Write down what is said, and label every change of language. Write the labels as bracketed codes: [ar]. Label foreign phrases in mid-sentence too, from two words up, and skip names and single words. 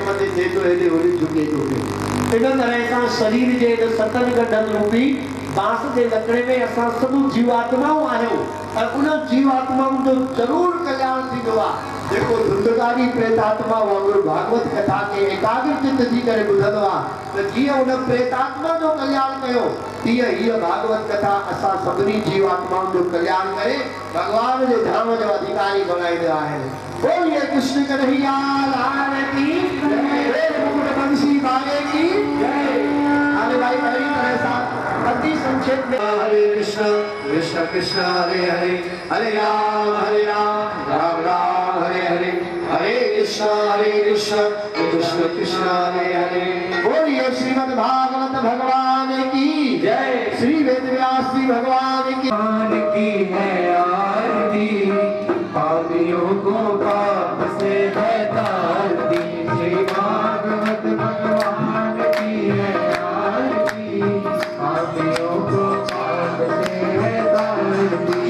[sd] मथे थिए थो हेॾे होॾे झुके थो पियो इन तरह सां शरीर जे हिन सतनि गंढनि रूपी बांस जे लकड़े में असां सभु जीवात्माऊं आहियूं ऐं उन जीवात्माउनि जो ज़रूरु कल्याण थींदो आहे जेको धुंधकारी प्रेतात्मा वांगुरु भागवत कथा खे एकाग्र चित्त थी करे ॿुधंदो आहे त जीअं उन प्रेतात्मा जो कल्याण कयो तीअं हीअ भागवत कथा असां सभिनी जीवात्माउनि जो कल्याण करे भॻवान जे धाम जो अधिकारी बणाईंदा आहिनि [hi] बोलिए कृष्ण कन्हैया लाल की जय मुकुट बंसी बाले की जय [sd] हाणे भाई अहिड़ी तरह सां अति संक्षेप में [sa] हरे कृष्ण कृष्ण कृष्ण हरे हरे हरे राम राम राम हरे हरे हरे कृष्ण कृष्ण कृष्ण हरे हरे [hi] बोलिए श्रीमद् भागवत भगवान की जय श्री वेदव्यास जी भगवान की है आरती पापियों को पाप से बेतारती श्री भागवत भगवान की है आरती पापियों को पाप से बेतारती